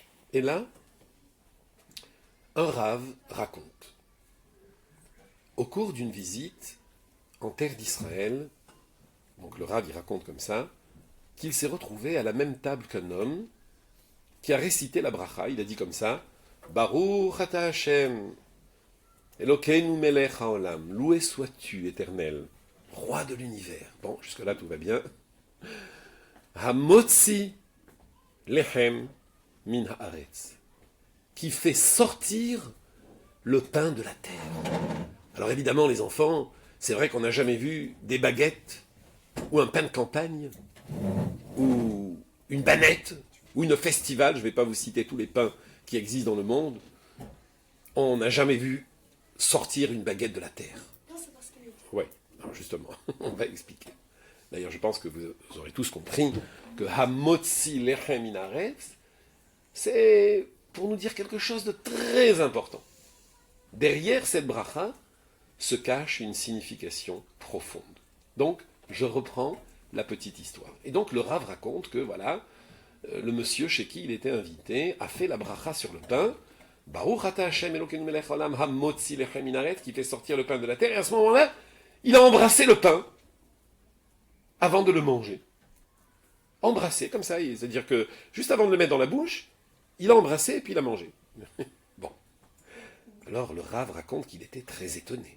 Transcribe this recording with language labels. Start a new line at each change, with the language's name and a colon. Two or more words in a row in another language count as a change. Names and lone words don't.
French: Et là, un Rav raconte, au cours d'une visite en terre d'Israël, donc le Rav il raconte comme ça, qu'il s'est retrouvé à la même table qu'un homme qui a récité la bracha, il a dit comme ça,
Hebrew: ברוך אתה השם, אלוקינו מלך העולם,
French: loué sois-tu, éternel, roi de l'univers. Bon, jusque-là tout va bien.
Hebrew: המוציא לחם מן הארץ,
French: qui fait sortir le pain de la terre. Alors évidemment, les enfants, c'est vrai qu'on n'a jamais vu des baguettes, ou un pain de campagne, ou une banette, ou une festival, je ne vais pas vous citer tous les pains qui existent dans le monde. On n'a jamais vu sortir une baguette de la terre. Oui, alors justement, on va expliquer. D'ailleurs, je pense que vous aurez tous compris que
Hebrew: המוציא לחם מן הארץ,
French: c'est pour nous dire quelque chose de très important. Derrière cette bracha se cache une signification profonde. Donc, je reprends la petite histoire. Et donc, le Rav raconte que, voilà, le monsieur chez qui il était invité a fait la bracha sur le pain,
Hebrew: ברוך אתה השם אלוקינו מלך העולם המוציא לחם מן הארץ,
French: qui fait sortir le pain de la terre, et à ce moment-là, il a embrassé le pain avant de le manger. Embrassé, comme ça, c'est-à-dire que juste avant de le mettre dans la bouche, il a embrassé et puis il a mangé. Bon. Alors le Rav raconte qu'il était très étonné.